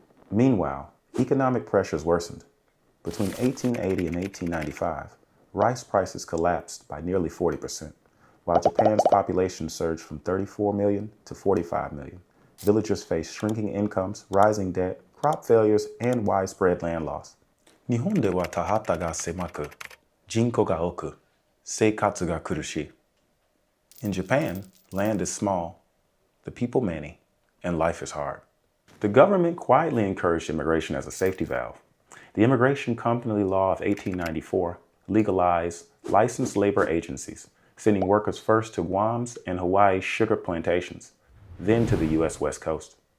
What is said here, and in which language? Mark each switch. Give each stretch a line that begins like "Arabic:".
English: Meanwhile, economic pressures worsened. Between 1880 and 1895, rice prices collapsed by nearly 40%, while Japan's population surged from 34 million to 45 million. Villagers faced shrinking incomes, rising debt, crop failures, and widespread land loss.
Japanese: 日本では田畑が狭く、人口が多く、生活が苦しい.
English: In Japan, land is small, the people many, and life is hard. The government quietly encouraged immigration as a safety valve. The Immigration Company Law of 1894 legalized licensed labor agencies, sending workers first to Guam's and Hawaii's sugar plantations, then to the U.S. West Coast.